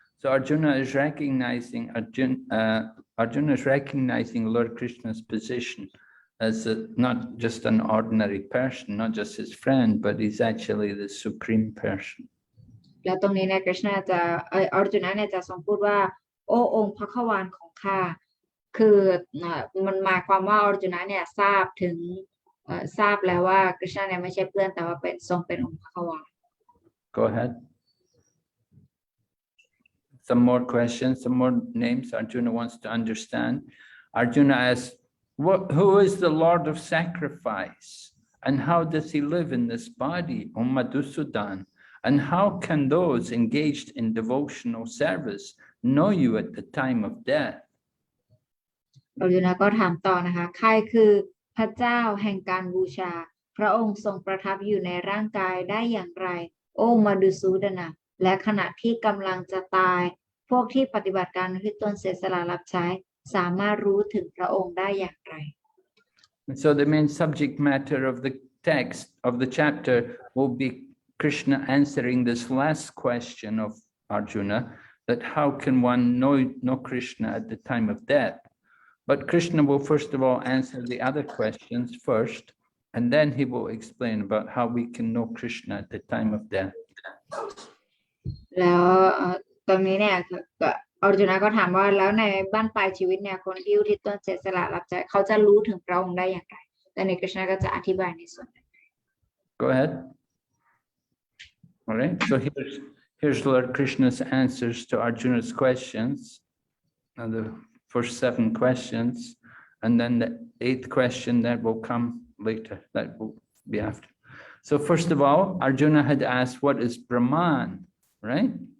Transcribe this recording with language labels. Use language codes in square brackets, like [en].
[en] So Arjuna is recognizing Lord Krishna's position as not just an ordinary person, not just his friend, but he's actually the Supreme Person. [th] แล้วตรงนี้เนี่ยกฤษณะอรจุนเนี่ยจะทรงพูดว่าโอ้องค์พระขวานของข้าคือมันหมายความว่าอรจุนเนี่ยทราบแล้วว่ากฤษณะเนี่ยไม่ใช่เพื่อนแต่ว่าเป็นทรงเป็นองค์พระขวาน [en] Go ahead. Some more questions, some more names Arjuna wants to understand. Arjuna asks, who is the Lord of sacrifice? And how does he live in this body, O Madhusudan? And how can those engaged in devotional service know you at the time of death? [th] อรจุนก็ถามต่อนะคะใครคือพระเจ้าแห่งการบูชาพระองค์ทรงประทับอยู่ในร่างกายได้อย่างไรโอ้มาดุสูดนะและขณะที่กำลังจะตายพวกที่ปฏิบัติการที่ตนเสียสละรับใช้สามารถรู้ถึงพระองค์ได้อย่างไร [en] So the main subject matter of the text of the chapter will be Krishna answering this last question of Arjuna, that how can one know Krishna at the time of death? But Krishna will first of all answer the other questions first, and then he will explain about how we can know Krishna at the time of death. [th] แล้วตรงนี้เนี่ย อร์จุนาก็ถามว่าแล้วในบ้านปลายชีวิตเนี่ยคนที่อุทิศตนเสียสละรับใช้เขาจะรู้ถึงพระองค์ได้อย่างไรแต่ในกฤษณะก็จะอธิบายในส่วนนั้น [en] Go ahead. All right. So here's Lord Krishna's answers to Arjuna's questions. Now the first 7 questions, and then the 8th question that will come later. That will be after. So first of all, Arjuna had asked, "What is Brahman?" Right?